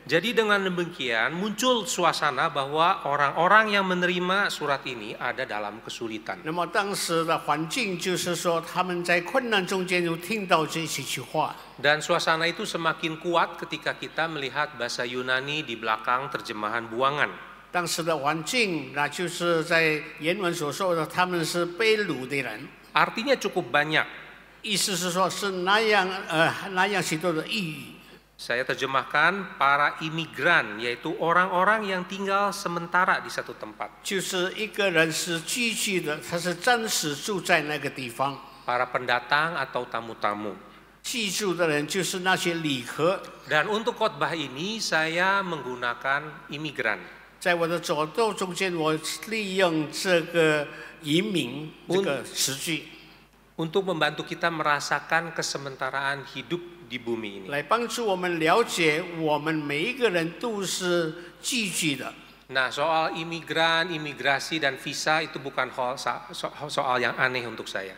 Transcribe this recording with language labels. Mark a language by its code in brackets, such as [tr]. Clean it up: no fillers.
[id] Jadi dengan demikian muncul suasana bahwa orang-orang yang menerima surat ini ada dalam kesulitan. [zh] 那么当时的环境就是说，他们在困难中间有听到这几句话。 [id] Dan suasana itu semakin kuat ketika kita melihat bahasa Yunani di belakang terjemahan buangan. [zh] 当时的环境，那就是在原文所说的，他们是被掳的人， [id] Artinya cukup banyak. [zh] 意思是说，是那样许多的意义。 [id] Saya terjemahkan para imigran, yaitu orang-orang yang tinggal sementara di satu tempat. [zh] 就是一个人是居住的，他是暂时住在那个地方。 [id] Para pendatang atau tamu-tamu. [zh] 居住的人就是那些旅客。 [id] Dan untuk khotbah ini saya menggunakan imigran. [zh] 在我的走道中间，我利用这个移民这个词句， [id] Untuk membantu kita merasakan kesementaraan hidup di bumi ini. [zh] 来帮助我们了解，我们每一个人都是寄居的。 [id] Nah, soal imigran, imigrasi, dan visa itu bukan soal yang aneh untuk saya.